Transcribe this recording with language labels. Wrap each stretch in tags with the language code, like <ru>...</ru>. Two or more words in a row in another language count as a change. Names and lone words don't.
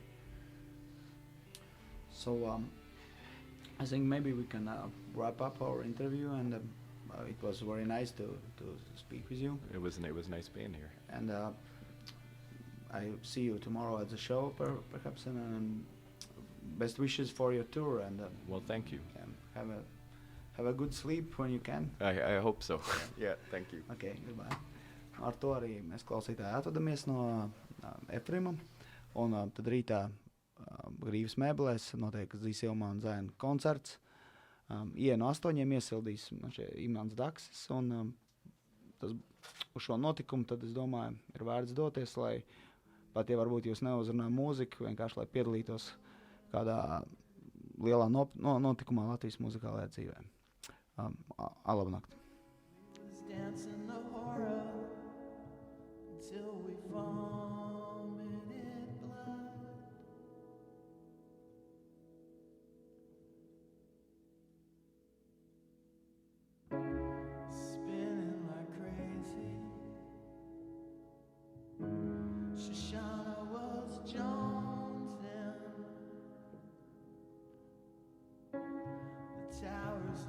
<en>So I think maybe we can wrap up our interview, and it was very nice to speak with you. It was nice being here. And I see you tomorrow at the show, perhaps, and best wishes for your tour. And well, thank you. Have a good sleep when you can. I hope so. Yeah, thank you. Okay, goodbye.</en> <lv>Ar to arī mēs klausītāji atvadamies no Efrima, un tad rītā Rīgas mēbelēs notiek Zīsilma un Zēna koncerts. Ienu 8 iesildīs Imants Daksis, un tas, uz šo notikumu tad es domāju ir vērts doties, lai pat ja varbūt jūs neuzrunā mūziku, vienkārši lai piedalītos kādā lielā notikumā Latvijas muzikālajā dzīvē. Labnakt!</lv> <en>Towers had</en>